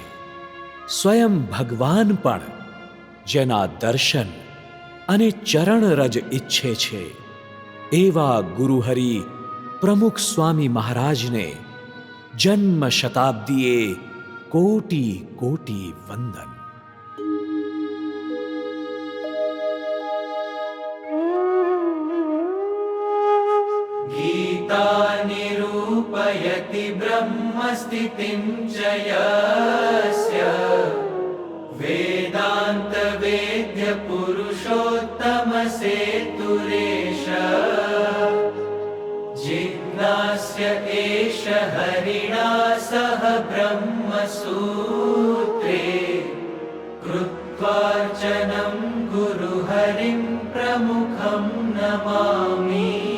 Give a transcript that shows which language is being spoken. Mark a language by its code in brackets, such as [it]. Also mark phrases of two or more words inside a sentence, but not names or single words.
[gu] સ્વયં ભગવાન પણ જેના દર્શન અને ચરણ રજ ઈચ્છે છે, એવા ગુરુહરિ પ્રમુખ સ્વામી મહારાજને જન્મ શતાબ્દીએ કોટી કોટી વંદન. [sa] गीता निरूपयति ब्रह्मस्थितिं च यस्य वेदान्त वेद्य पुरुषोत्तम सेतुरेश जिज्ञास्य एष हरिणा सह ब्रह्मसूत्रे कृत्वार्चनं गुरुहरिं प्रमुखं नमामि.